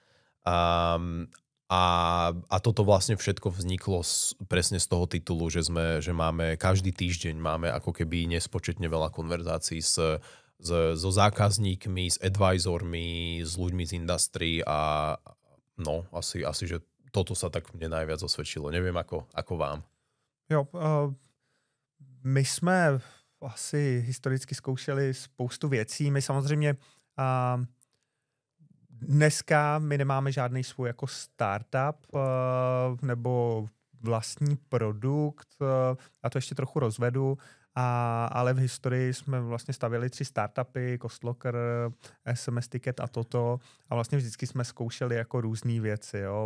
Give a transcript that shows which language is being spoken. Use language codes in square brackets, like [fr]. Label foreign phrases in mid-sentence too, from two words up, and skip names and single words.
[sk] A toto vlastne všetko vzniklo presne z toho titulu, že máme každý týždeň máme ako keby nespočetne veľa konverzácií so zákazníkmi, s advisormi, s ľuďmi z industry a no, asi že toto sa tak mne najviac osvedčilo. Neviem, ako vám. [cs] Jo, my jsme asi historicky zkoušeli spoustu věcí. My samozřejmě dneska my nemáme žádný svůj jako startup nebo vlastní produkt, a to ještě trochu rozvedu, ale v historii jsme vlastně stavěli 3 startupy, Costlocker, SMS Ticket a toto, a vlastně vždycky jsme zkoušeli jako různé věci, jo?